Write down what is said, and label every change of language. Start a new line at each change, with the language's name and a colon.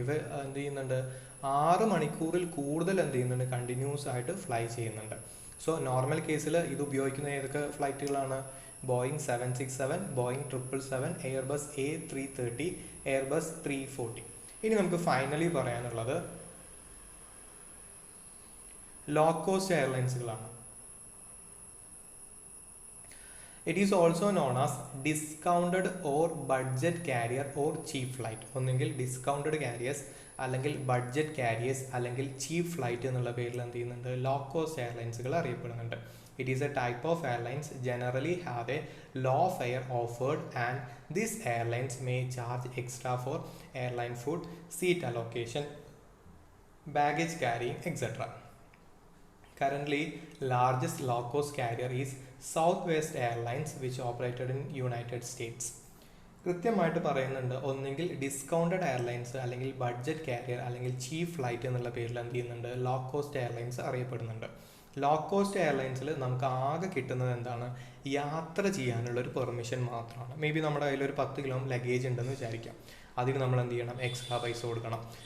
Malayalam: ഇവ എന്ത് ചെയ്യുന്നുണ്ട്, 6 മണിക്കൂറിൽ കൂടുതൽ എന്ത് ചെയ്യുന്നുണ്ട്, കണ്ടിന്യൂസ് ആയിട്ട് ഫ്ലൈ ചെയ്യുന്നുണ്ട്. സോ നോർമൽ കേസിൽ ഇത് ഉപയോഗിക്കുന്ന ഏതൊക്കെ ഫ്ലൈറ്റുകളാണ്, Boeing 767, Boeing 777, Airbus A330, Airbus 340. ഇനി നമുക്ക് ഫൈനലി പറയാനുള്ളത് low cost എയർലൈൻസുകളാണ്.
English: It is also known as discounted or budget carrier or cheap flight.
Malayalam: ഒന്നെങ്കിൽ ഡിസ്കൗണ്ടഡ് കാരിയേഴ്സ്, അല്ലെങ്കിൽ ബഡ്ജറ്റ് കാരിയേഴ്സ്, അല്ലെങ്കിൽ ചീപ്പ് ഫ്ലൈറ്റ് എന്നുള്ള പേരിൽ എന്ത് ചെയ്യുന്നുണ്ട്, ലോ കോസ്റ്റ് എയർലൈൻസുകൾ അറിയപ്പെടുന്നുണ്ട്.
English: It is a type of airlines generally have a low fare offered, and these airlines may charge extra for airline food, seat allocation, baggage carrying, etc. Currently, largest low-cost carrier is Southwest Airlines, which operated in United States.
Malayalam: കൃത്യമായിട്ട് പറയുന്നുണ്ട്, ഒന്നെങ്കിൽ discounted airlines, അല്ലെങ്കിൽ budget carrier, അല്ലെങ്കിൽ ചീപ്പ് flight എന്നുള്ള പേരിൽ എന്ത് ചെയ്യുന്നുണ്ട്, low cost airlines അറിയപ്പെടുന്നുണ്ട്. ലോ കോസ്റ്റ് എയർലൈൻസിൽ നമുക്ക് ആകെ കിട്ടുന്നത് എന്താണ്, യാത്ര ചെയ്യാനുള്ളൊരു പെർമിഷൻ മാത്രമാണ്. മേ ബി നമ്മുടെ കയ്യിൽ ഒരു 10 കിലോ ലഗേജ് ഉണ്ടെന്ന് വിചാരിക്കാം. അതിന് നമ്മൾ എന്ത് ചെയ്യണം, എക്സ്ട്രാ പൈസ കൊടുക്കണം.